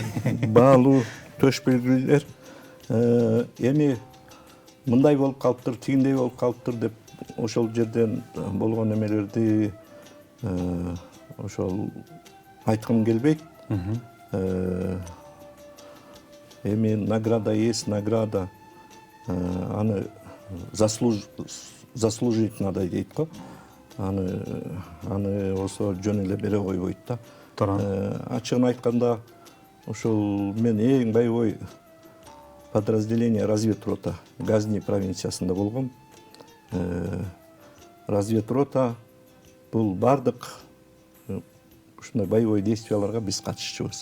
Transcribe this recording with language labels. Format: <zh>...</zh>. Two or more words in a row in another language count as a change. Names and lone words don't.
<ky>Баалуу төш белгилер эми мындай болуп калыптыр, тигиндей болуп калыптыр деп ошол жерден болгон эмелерди ошол айткым келбейт.</ky> <ru>Эми награда есть награда, аны заслужить надо</ru> <ky>дейт го. Аны осо жөн эле бере койбойт да. Ачыгын айтканда ошол мен эң байбой</ky> <ru>подразделение разведрота</ru> <ky>Газни провинциясында болгом. Разведрота бул бардык ушундай боевой действияларга биз катышчубуз.</ky>